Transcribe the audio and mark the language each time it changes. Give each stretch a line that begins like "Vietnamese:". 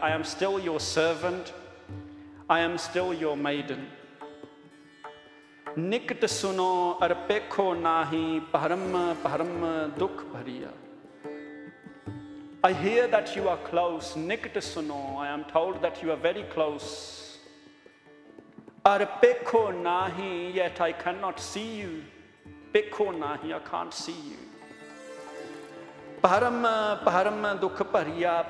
English: I am still your servant, I am still your maiden.
Punjabi: निकट सुनो अर पेखो नाही, परम परम dukh bhariya.
English: I hear that you are close.
Punjabi: Nikt suno,
English: I am told that you are very close.
Punjabi: Ar pekho nahi,
English: yet I cannot see you.
Punjabi: Pekho nahi,
English: I can't see you.
Punjabi: Param dukh bhariya.